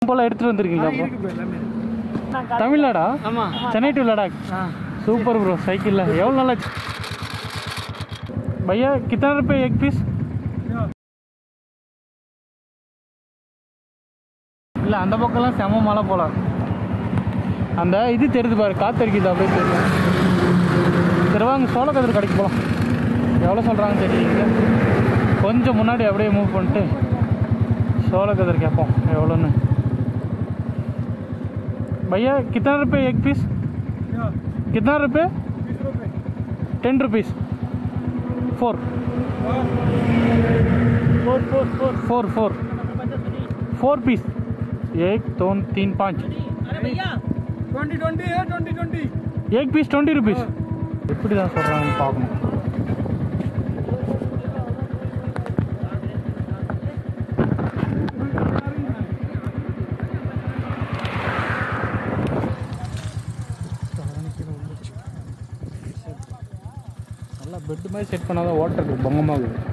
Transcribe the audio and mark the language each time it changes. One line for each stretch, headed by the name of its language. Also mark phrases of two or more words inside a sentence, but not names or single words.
Tamil: போல எடுத்துட்டு வந்திருக்கீங்க தமிழ்நாடா? சென்னை டு லடாக்.
English: super bro.
Tamil: சைக்கிளில் எவ்வளோ நாள் ஆச்சு भैया?
Hindi: कितना रुपये एक पीस?
Tamil: இல்லை அந்த பக்கம்லாம் செம மழை போல. அந்த இது தெரியுது பாரு, காத்தடிக்குது அப்படியே தெரியுது. சரி வாங்க சோளக்கதிர் கடைக்கு போகலாம். எவ்வளோ சொல்கிறாங்கன்னு தெரியல. கொஞ்சம் முன்னாடி அப்படியே மூவ் பண்ணிட்டு சோளக்கதிர் கேட்போம் எவ்வளோன்னு.
Hindi: भैया कितना रुपये एक पीस? कितना रुपये? 10 रुपीस. 4 पीस. 1 2 3 5. अरे भैया 20 है 20 एक पीस 20 रुपीस.
Tamil: எப்படி தான் சொல்கிறாங்கன்னு பார்க்கணும். நல்லா பெட்டு மாதிரி செட் பண்ணாதான் ஓட்டுறது பங்கமாகுது.